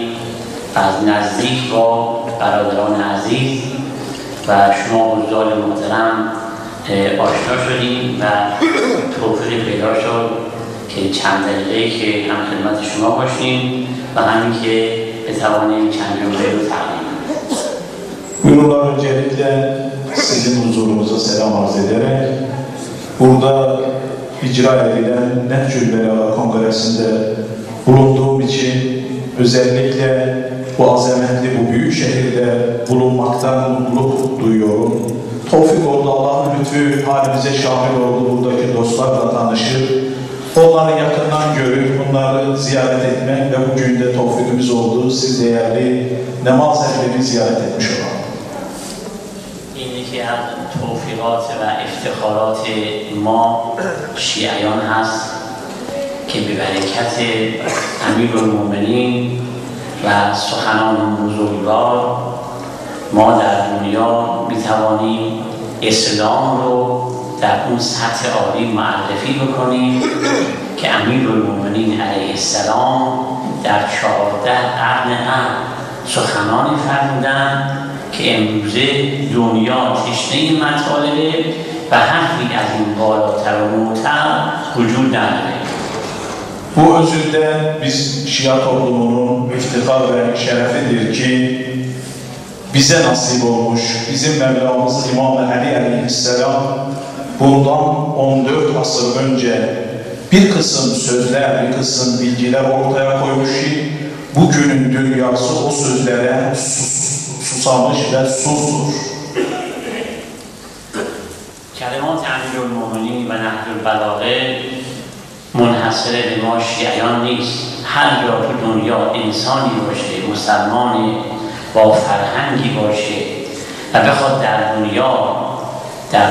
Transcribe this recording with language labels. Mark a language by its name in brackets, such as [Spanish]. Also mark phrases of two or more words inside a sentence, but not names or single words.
[Persian] از نزدیک با برادران عزیز و شما حضار محترم آشنا شدیم و توفیقی پیدا شد که چند دقیقه که هم خدمت شما باشیم و همین که بتوانیم چند جمله رو تقدیم. [Turkish] Buyurunlar öncelikle sizin huzurunuza selam arz ederek burada icra edilen Nehcül Belaga Kongresi'nde bulunduğum için özellikle bu azametli, bu büyük şehirde bulunmaktan mutluluk duyuyorum. Tevfik oldu, Allah'ın lütfü halimize şamil oldu, buradaki dostlarla tanışır. Onları yakından görüp, onları ziyaret etmek ve bugün de tevfikimiz oldu. Siz değerli namaz ehlini ziyaret etmiş olalım. [Persian] این یکی از توفیقات و افتخارات ما شیعیان هست که به برکت امیرالمومنین و سخنان بزرگوار ما در دنیا میتوانیم اسلام رو در اون سطح عالی معرفی بکنیم که امیرالمومنین [Arabic] علیه السلام [Persian] در 14 قرن قبل سخنانی فرمودند که امروزه دنیا تشنه مطالبه و حرفی از این بالاتر و معتر وجود نداره. [Turkish] Bu özünde biz Şia toplumunun iftihar ve şerefidir ki bize nasip olmuş, bizim Mevlamız İmam Ali Aleyhisselam bundan 14 asır önce bir kısım sözler, bir kısım bilgiler ortaya koymuş ki bugünün dünyası o sözlere susamış ve susur. [Persian] کلمات امیرالمومنین و نهج البلاغه منحصر به ما شیعیان نیست. هر جا تو دنیا انسانی باشه، مسلمانی با فرهنگی باشه و بخواد در دنیا در